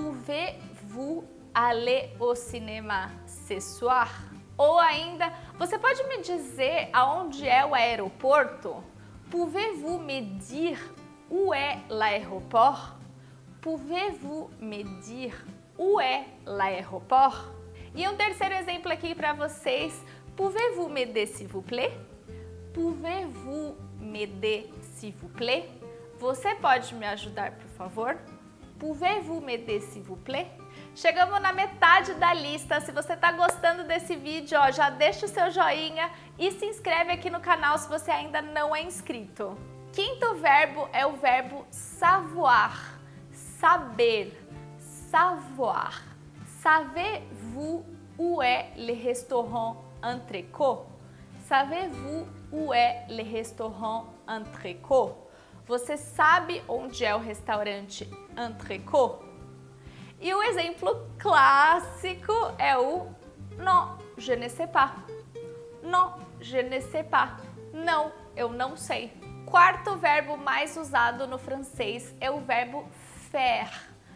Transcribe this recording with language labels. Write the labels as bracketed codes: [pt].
[fr] Pouvez-vous aller au cinéma ce soir? [pt] Ou ainda, você pode me dizer aonde é o aeroporto? [fr] Pouvez-vous me dire où est l'aéroport? Pouvez-vous me dire où est l'aéroport? [pt] E um terceiro exemplo aqui para vocês. [fr] Pouvez-vous m'aider s'il vous plaît? Pouvez-vous m'aider s'il vous plaît? [pt] Você pode me ajudar, por favor? [fr] Pouvez-vous m'aider s'il vous plaît? [pt] Chegamos na metade da lista. Se você está gostando desse vídeo, ó, já deixa o seu joinha e se inscreve aqui no canal se você ainda não é inscrito. Quinto verbo é o verbo savoir, saber, savoir. [fr] Savez-vous où est le restaurant Entrecôte? Savez-vous où est le restaurant Entrecôte? [pt] Você sabe onde é o restaurante Entrecôte? E o exemplo clássico é o [fr] non, je ne sais pas. Non, je ne sais pas. [pt] Não, eu não sei. Quarto verbo mais usado no francês é o verbo faire.